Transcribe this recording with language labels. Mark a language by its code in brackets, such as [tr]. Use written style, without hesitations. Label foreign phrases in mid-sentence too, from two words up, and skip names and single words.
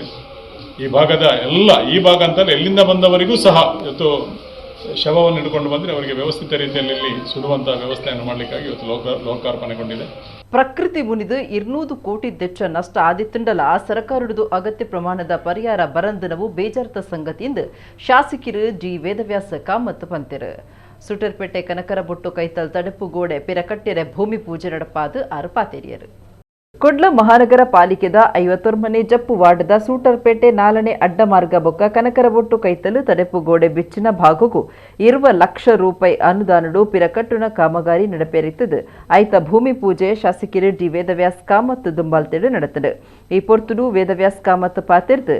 [kn] ಈ ಭಾಗ ಅಂತಲ್ಲ ಎಲ್ಲಿಂದ ಬಂದವರಿಗೂ ಸಹ ಇವತ್ತು ಶವವನ್ನು ಹಿಡ್ಕೊಂಡು ಬಂದರೆ ಅವರಿಗೆ ವ್ಯವಸ್ಥಿತ ರೀತಿಯಲ್ಲಿ ಇಲ್ಲಿ ಸುಡುವಂತಹ ವ್ಯವಸ್ಥೆಯನ್ನು ಮಾಡಲಿಕ್ಕಾಗಿ ಇವತ್ತು ಲೋಕಾರ್ಪಣೆಗೊಂಡಿದೆ. [tcy] ಪ್ರಕೃತಿ ಮುನಿದು 200 ಕೋಟಿ ದೆಚ್ಚ ನಷ್ಟ ಆದಿತ್ತುಂಡಲ ಸರ್ಕಾರದ್ದು ಅಗತ್ಯ ಪ್ರಮಾಣದ ಪರಿಹಾರ ಬರಂದನವು ಬೇಜಾರ್ತ ಸಂಗತಿಯಿಂದ ಶಾಸಕರು ಜಿ ವೇದವ್ಯಾಸ ಕಾಮತ್ ಪಂತಿರು ಸುಟರ್ಪೇಟೆ ಕನಕರಬೊಟ್ಟು ಕೈತಲ್ ತಡೆಪು ಗೋಡೆ ಪಿರಕಟ್ಟೆರೆ ಭೂಮಿ ಪೂಜೆ ನಡಪಾದು ಆರ್ಪಾತೆರಿಯರು ಕುಡ್ಲ ಮಹಾನಗರ ಪಾಲಿಕೆದ 51 ಮನೆ ಜಪ್ಪು ವಾರ್ಡ್ದ ಸೂಟರ್ಪೇಟೆ 4ನೇ ಅಡ್ಡ ಮಾರ್ಗ ಬೊಕ್ಕ ಕನಕರಬೊಟ್ಟು ಕೈತಲು ತಡೆಪು ಗೋಡೆ ಬಿಚ್ಚಿನ ಭಾಗಕ್ಕೂ 20 ಲಕ್ಷ ರೂಪಾಯಿ ಅನುದಾನಡು ಪಿರಕಟ್ಟುನ ಕಾಮಗಾರಿ ನಡಪೇರಿತ್ತದು ಐತ ಭೂಮಿ ಪೂಜೆ ಶಾಸಕರು ಡಿ ವೇದವ್ಯಾಸ್ ಕಾಮತ್ ದುಂಬಾಲ್ತೆಡು ನಡೆತದು ಈ ಪೊರ್ತುಡು ವೇದವ್ಯಾಸ್ ಕಾಮತ್ ಪಾತಿರ್ದು